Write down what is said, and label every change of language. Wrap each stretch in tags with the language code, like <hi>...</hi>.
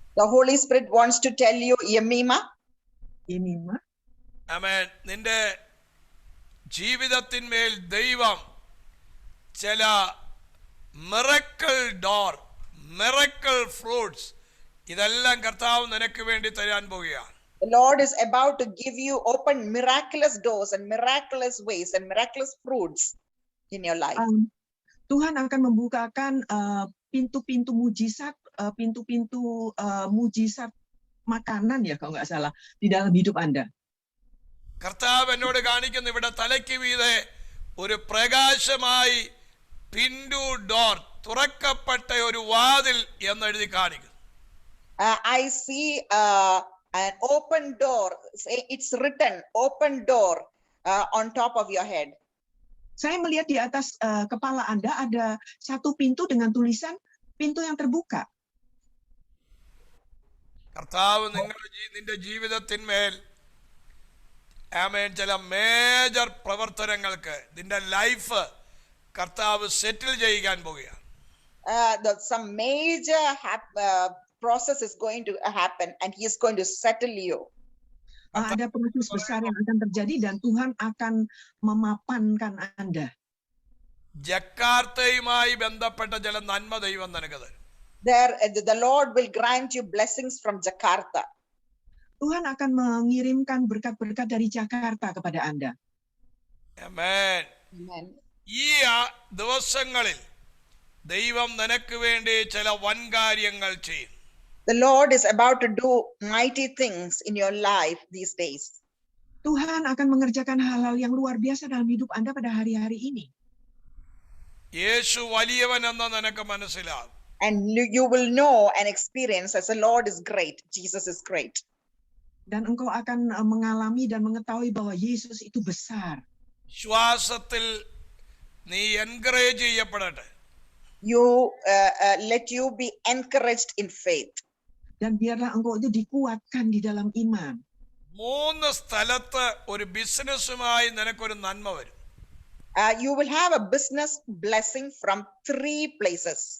<en>The Holy Spirit wants to tell you, Yemima. Amen.</en> <ml>നിന്റെ ജീവിതത്തിന്മേൽ ദൈവം ചില മിറക്കിൾ ഡോർ, മിറക്കിൾ ഫ്രൂട്ട്സ് ഇതെല്ലാം കർത്താവ് നിനക്ക് വേണ്ടി തരാൻ പോവുകയാണ്.</ml> <en>The Lord is about to give you open miraculous doors and miraculous ways and miraculous fruits in your life.</en> <id>Tuhan akan membukakan pintu-pintu mujizat, pintu-pintu mujizat makanan ya kalau nggak salah di dalam hidup Anda.</id> <ml>കർത്താവ് എന്നോട് കാണിക്കുന്ന ഇവിടെ തലയ്ക്ക് മീതെ ഒരു പ്രകാശമായി പിൻഡു door, തുറക്കപ്പെട്ട ഒരു വാതിൽ എന്നെഴുതി കാണിക്കുന്നു.</ml> <en>I see an open door. It's written open door on top of your head.</en> <id>Saya melihat di atas kepala Anda ada satu pintu dengan tulisan pintu yang terbuka.</id> <ml>കർത്താവ് നിന്റെ ജീവിതത്തിന്മേൽ ആമേൻ ചില മേജർ പ്രവർത്തനങ്ങൾക്ക് നിന്റെ ലൈഫ് കർത്താവ് സെറ്റിൽ ചെയ്യാൻ പോവുകയാണ്.</ml> <en>Some major process is going to happen and he is going to settle you.</en> <id>Ada proses besar yang akan terjadi dan Tuhan akan memapankan Anda.</id> <ml>ജക്കാർത്തയുമായി ബന്ധപ്പെട്ട ചില നന്മ ദൈവം നിനക്ക് തരും.</ml> <en>There, the Lord will grant you blessings from Jakarta.</en> <id>Tuhan akan mengirimkan berkat-berkat dari Jakarta kepada Anda.</id> <en>Amen. Amen.</en> <ml>ഈ ദിവസങ്ങളിൽ ദൈവം നിനക്ക് വേണ്ടി ചില വൻകാര്യങ്ങൾ ചെയ്യും.</ml> <en>The Lord is about to do mighty things in your life these days.</en> <id>Tuhan akan mengerjakan hal-hal yang luar biasa dalam hidup Anda pada hari-hari ini.</id> <ml>യേശു വലിയവനെന്ന് നിനക്ക് മനസ്സിലാകും.</ml> <en>And you will know and experience as the Lord is great, Jesus is great.</en> <id>Dan engkau akan mengalami dan mengetahui bahwa Yesus itu besar.</id> <ml>വിശ്വാസത്തിൽ നീ encourage ചെയ്യപ്പെടട്ടെ.</ml> <en>You let you be encouraged in faith.</en> <id>Dan biarlah engkau itu dikuatkan di dalam iman.</id> <ml>3 സ്ഥലത്ത് ഒരു ബിസിനസ്സുമായി നിനക്കൊരു നന്മ വരും.</ml> <en>You will have a business blessing from 3 places.</en>